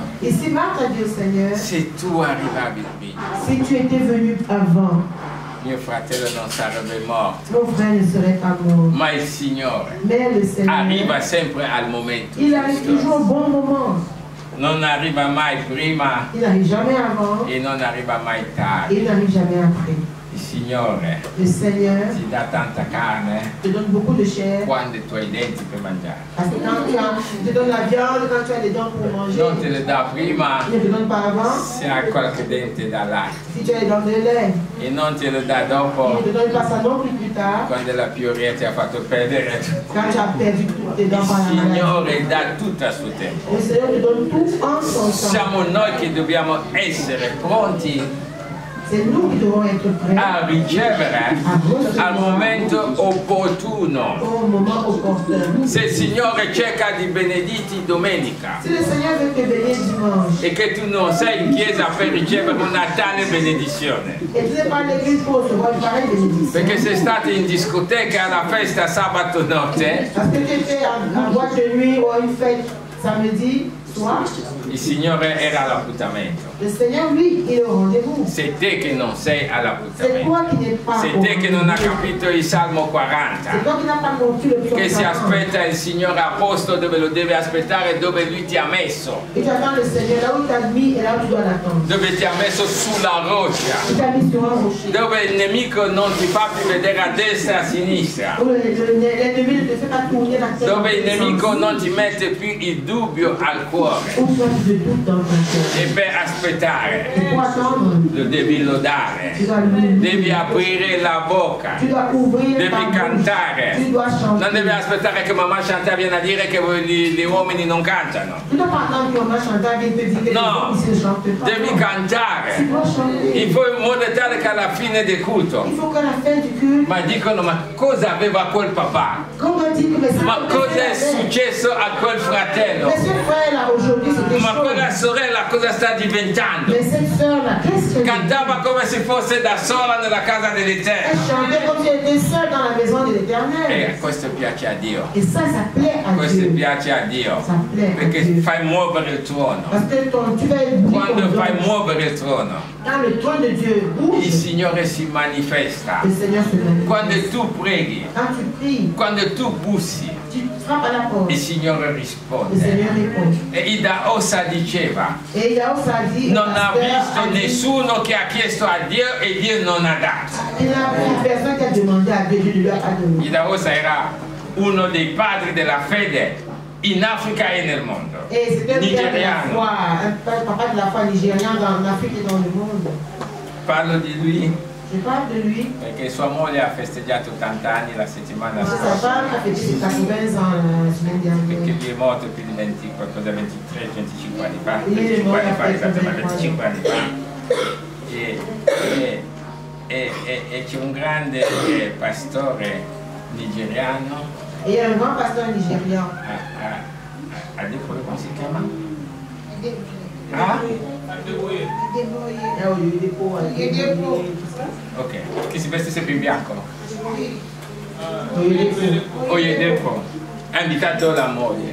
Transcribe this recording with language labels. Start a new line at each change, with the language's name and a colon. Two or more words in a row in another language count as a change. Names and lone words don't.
French: Et si Marthe a dit au Seigneur,
Italian: se tu arrivavi prima,
French: si tu étais venu avant,
Italian: mio fratello non sarebbe morto,
French: mon frère ne serait pas mort.
Italian: ma il Signore
French: Mais le
Italian: arriva
French: Seigneur,
Italian: sempre al momento
French: il arrive
Italian: giusto.
French: toujours au bon moment.
Italian: Non arriva mai prima
French: Il n'arrive jamais avant
Italian: e non arriva mai
French: et
Italian: tardi.
French: il n'arrive jamais après.
Italian: Il Signore
French: Le Seigneur
Italian: ti dà tanta carne
French: te donne beaucoup de chair.
Italian: quando tu hai i denti per mangiare.
French: Parce que quand il te donne la viande, quand tu as des dents pour manger,
Italian: Non te le dà prima
French: il ne te donne pas avant.
Italian: se hai qualche dente da latte
French: Si tu as des dents de lait,
Italian: e non te lo dà
French: il
Italian: dopo
French: ne te donne pas ça non plus tard.
Italian: quando la pioria ti ha fatto perdere tutto.
French: Quand tu as perdu toutes tes dents par la
Italian: Il
French: maladie.
Italian: Signore dà tutto a suo tempo.
French: Le Seigneur te donne tout en son temps.
Italian: Siamo noi che dobbiamo essere pronti
French: C'est nous qui devons être prêts
Italian: a ricevere al momento opportuno.
French: au moment opportun.
Italian: Se il Signore cerca di benediti domenica
French: Si le Seigneur veut te bénir dimanche
Italian: e che tu non sei in chiesa per ricevere una tale benedizione,
French: et tu n'es pas à l'église pour recevoir une pareille bénédiction,
Italian: perché sei stato in discoteca alla festa sabato notte,
French: parce que tu étais en boîte de nuit ou à une fête samedi soir,
Italian: il Signore era all'appuntamento.
French: le Seigneur, lui, il est au rendez-vous.
Italian: Sei te che non sei
French: C'est
Italian: all'appuntamento.
French: toi qui n'es pas
Italian: Sei
French: au
Italian: te che non ha
French: rendez-vous.
Italian: capito il Salmo
French: C'est
Italian: 40.
French: toi qui n'as pas compris le psaume
Italian: Che si
French: 40.
Italian: aspetta il Signore a posto dove lo deve aspettare, dove Lui ti ha messo.
French: Et tu attends le Seigneur là où il t'a mis et là où tu dois l'attendre.
Italian: Dove ti ha messo sulla roccia.
French: Il t'a mis sur un rocher.
Italian: Dove il nemico non ti fa più vedere a destra e a sinistra.
French: Où l'ennemi ne te fait pas tourner la tête.
Italian: Dove il nemico non ti mette più il dubbio al cuore.
French: Où toi tu te doutes dans ton cœur.
Italian: E per aspettare
French: Et pour attendre,
Italian: lo devi
French: tu
Italian: lodare,
French: dois louer.
Italian: devi aprire la bocca,
French: Tu dois ouvrir ta
Italian: devi
French: bouche.
Italian: cantare.
French: Tu dois chanter.
Italian: Non devi aspettare che mamma Chantal viene a dire che gli uomini non cantano.
French: Tu dois pas attendre que maman Chantal vienne te dire que
Italian: No,
French: les hommes ici ne chantent pas.
Italian: devi
French: Tu
Italian: cantare.
French: dois chanter. Il faut
Italian: in modo tale che alla fine del culto,
French: Il faut qu'à la fin du culte,
Italian: ma dicono ma cosa aveva quel papà?
French: comme on dit que mes
Italian: Ma cosa è successo a quel fratello?
French: Mais ce frère-là, aujourd'hui, c'était
Italian: Ma
French: chaud.
Italian: quella sorella cosa sta diventando?
French: Mais cette sœur-là, qu'est-ce que
Italian: Cantava come se fosse da sola nella casa
French: elle
Italian: dell'Eterno.
French: chantait comme si elle était seule dans la maison de l'Éternel.
Italian: E questo piace a Dio.
French: Et ça plaît à
Italian: Questo
French: Dieu.
Italian: piace a Dio.
French: Ça plaît à
Italian: Perché
French: Dieu.
Italian: fai muovere il trono.
French: Parce que tu vas éblouir
Italian: Quando
French: ton
Italian: fai
French: don.
Italian: muovere il trono,
French: Quand le trône de Dieu
Italian: il
French: bouge,
Italian: Signore si manifesta.
French: le Seigneur se manifeste.
Italian: Quando tu preghi,
French: Quand tu pries,
Italian: quando tu bussi,
French: tu frappes à la porte.
Italian: il Signore
French: Le
Italian: risponde.
French: Seigneur répond.
Italian: E Idaosa diceva,
French: Et Yahweh a dit,
Italian: non ha
French: pasteur
Italian: visto
French: a dit,
Italian: nessuno che ha chiesto a Dio e Dio non ha dato.
French: il n'y a plus personne qui a demandé à Dieu, Dieu ne lui a pas donné.
Italian: Idaosa era uno dei padri della fede in Africa e nel mondo.
French: Et c'était un père de la
Italian: Nigériano.
French: foi, un papa de la foi nigérian en Afrique et dans le monde.
Italian: Parlo di lui
French: Je parle de lui.
Italian: perché sua moglie ha festeggiato 80 anni la settimana
French: Sa
Italian: scorsa.
French: femme a fêté ses 80 ans la semaine
Italian: Perché
French: dernière.
Italian: lui è morto più di 20, qualcosa 23, 25 anni fa. Lui è 25 anni morto fa, a esattamente 25 25 anni fa. E c'è un grande pastore nigeriano, Et il y a un grand pasteur nigérian. a Depoe, come si chiama? Ah? Ok, che si veste sempre in bianco. Oyedepo ha invitato la moglie